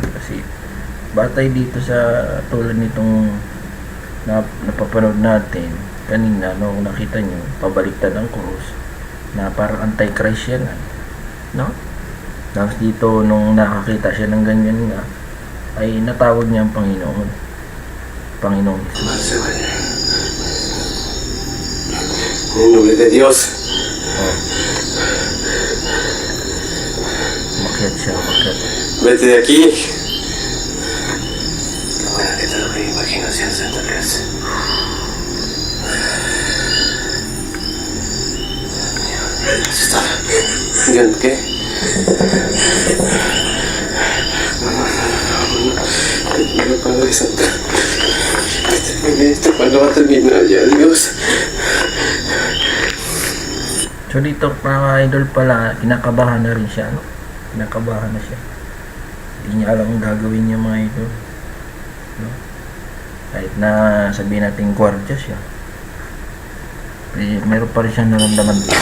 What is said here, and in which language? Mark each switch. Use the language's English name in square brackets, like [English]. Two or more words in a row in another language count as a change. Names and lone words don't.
[Filipino] Kasi, batay dito sa tulad nitong napapanood natin kanina, no? Nakita nyo, pabaliktad ang krus na parang anti-Christ yan, no? Tapos dito, nung nakakita siya ng ganyan nga, ay natawag niya ang Panginoon. Panginoon Jesus. [Spanish] No se vaya. En el nombre de Dios. [Filipino] Oh. Umakyat siya, umakyat. [Spanish] Vete de aquí. Qué bueno que te lo que imaginación, Santa Cruz. Asustado. ¿Dios qué? No, Padre Santo. ¿Esto cuándo va a terminar ya, Dios? [Filipino] So dito mga idol pala, kinakabahan na rin siya, no? Kinakabahan na siya. Hindi niya alam ang gagawin niya mga idol. No? Kahit na sabihin natin gwardiya siya. Meron pa rin siyang naramdaman dito.